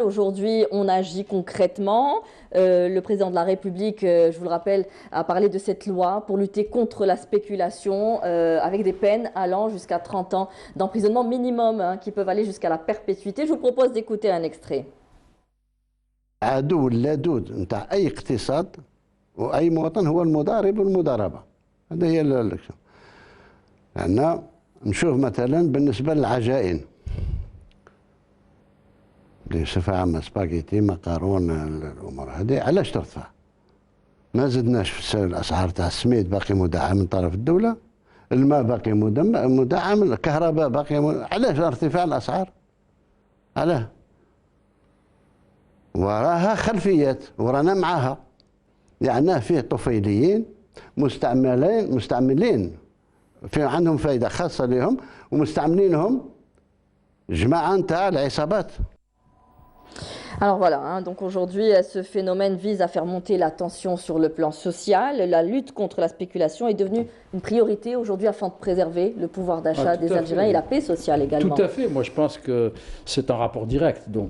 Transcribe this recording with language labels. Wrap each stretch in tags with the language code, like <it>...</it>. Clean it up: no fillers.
<fr>Aujourd'hui, on agit concrètement. Le président de la République, je vous le rappelle, a parlé de cette loi pour lutter contre la spéculation avec des peines allant jusqu'à 30 ans d'emprisonnement minimum, hein, qui peuvent aller jusqu'à la perpétuité. Je vous propose d'écouter un extrait.</fr> <ar>عدو اللدود نتاع اي اقتصاد واي مواطن هو المضارب والمضاربه. هذا هي لان نشوف مثلا بالنسبه للعجائن بصفه عامه سباغيتي مقارون الامور هذه علاش ترتفع؟ ما زدناش في الاسعار تاع السميد باقي مدعم من طرف الدوله، الماء باقي مدعم، الكهرباء باقي علاش ارتفاع الاسعار؟ علاه؟ وراها خلفيات ورانا معاها، يعني فيه طفيليين مستعملين في عندهم فائده خاصه لهم ومستعملينهم جماعه نتاع العصابات.</ar> <fr>Alors voilà, hein, donc aujourd'hui, ce phénomène vise à faire monter la tension sur le plan social. La lutte contre la spéculation est devenue une priorité aujourd'hui afin de préserver le pouvoir d'achat des Algériens et la paix sociale également. Tout à fait. Moi, je pense que c'est un rapport direct.</fr>